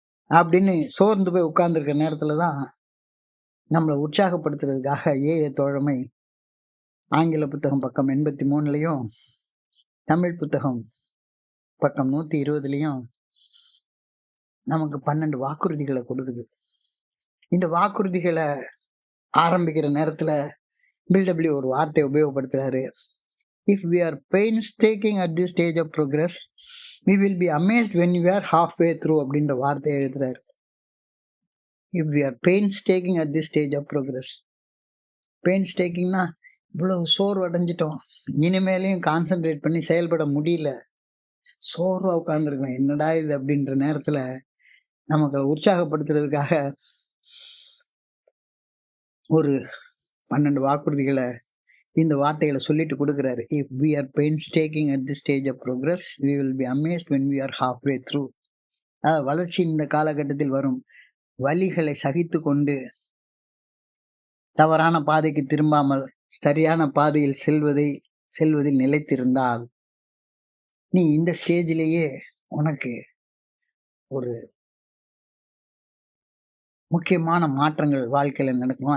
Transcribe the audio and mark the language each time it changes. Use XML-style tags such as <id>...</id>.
<ta>அப்படின்னு சோர்ந்து போய் உட்கார்ந்திருக்கிற நேரத்துல தான், நம்மள உற்சாகப்படுத்துறதுக்காக ஏஎ தோழமை ஆங்கில புத்தகம் பக்கம் 83லயும், தமிழ் புத்தகம் பக்கம் 120லயும் நமக்கு 12 வாக்குறுதிகள குடுக்குது. இந்த வாக்குறுதிகள ஆரம்பிக்கிற நேரத்துல பில்டபிள்யூ ஒரு வார்த்தைய உபயோகப்படுத்துறாரு.</ta> <en>if we are painstaking at this stage of progress, we will be amazed when we are halfway through</en> <ta>அப்படின்ற வார்த்தைய எழுதுறாரு.</ta> <en>If we are painstaking at this stage of progress.</en> <ta>பெயின்ஸ்டேக்கிங்னா இவ்வளவு சோர்வடைஞ்சிட்டோம். இனிமேலையும் கான்சன்ட்ரேட் பண்ணி செயல்பட முடியல. சோர்வா உட்கார்ந்துருக்கோம். என்னடா இது அப்படின்ற நேரத்துல நமக்கு உற்சாகப்படுத்துறதுக்காக ஒரு 12 வாக்குறுதிகள இந்த வார்த்தைகள சொல்லிட்டு குடுக்குறாரு.</ta> <en>If we are painstaking at this stage of progress, we will be amazed when we are halfway through.</en> <ta>வளர்ச்சி இந்த காலகட்டத்தில் வரும் வலிகளை சகித்துக்கொண்டு தவறான பாதைக்கு திரும்பாமல் சரியான பாதையில் செல்வதில் நிலைத்திருந்தால், நீ இந்த ஸ்டேஜிலேயே உனக்கு ஒரு முக்கியமான மாற்றங்கள் வாழ்க்கையில நடக்கும்.</ta>